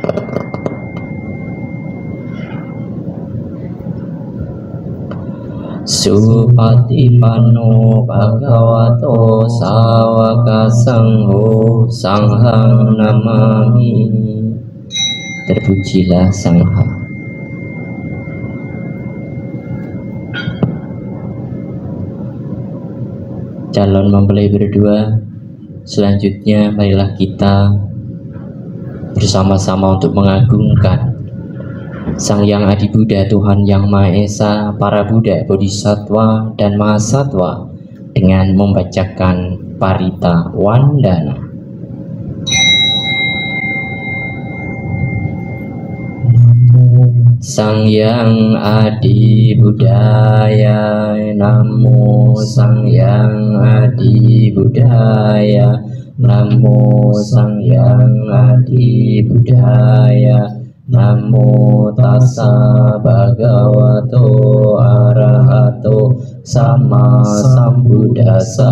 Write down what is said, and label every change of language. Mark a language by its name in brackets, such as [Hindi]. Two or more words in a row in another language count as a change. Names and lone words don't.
[Pali] Supatipanno bhagavato sawaka sangho sanghang namami. [Indonesian] Terpujilah Sangha. Calon mempelai berdua, selanjutnya marilah kita bersama-sama untuk mengagungkan Sang Yang Adi Buddha, Tuhan Yang Maha Esa, para Buddha, Bodhisattva, dan Mahasatwa dengan membacakan parita wandana. [Pali] Sang Yang Adi Buddhaya, Namo Sang Yang Adi Buddhaya, Namo Sang Yang Adi Buddhaya, Namo tassa bhagavato arahato sama sambuddhassa.